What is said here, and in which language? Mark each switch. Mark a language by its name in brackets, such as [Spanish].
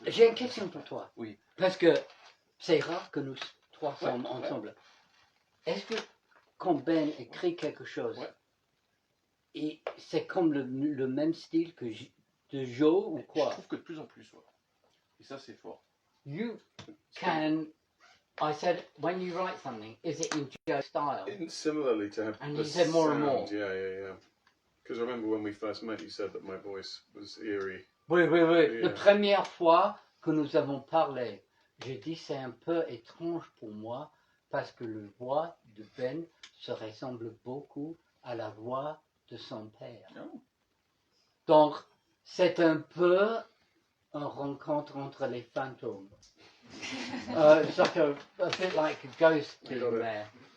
[French] J'ai une question pour toi. Oui. Parce que c'est rare que nous trois sommes ensemble. Est-ce que quand Ben écrit quelque chose, et c'est comme le même style que de Joe ou quoi? Je trouve que de plus en plus, ouais. Et ça c'est fort. [English] You can, I said, when you write something, is it in Joe style? Similarly to have And the you said more and more. sound, yeah. Because I remember when we first met, you said that my voice was eerie. [French] Oui. [English] Yeah. [French] La première fois que nous avons parlé, j'ai dit c'est un peu étrange pour moi parce que la voix de Ben se ressemble beaucoup à la voix de son père. Oh. Donc, c'est un peu une rencontre entre les fantômes. [English] It's like a bit like a ghost thing there.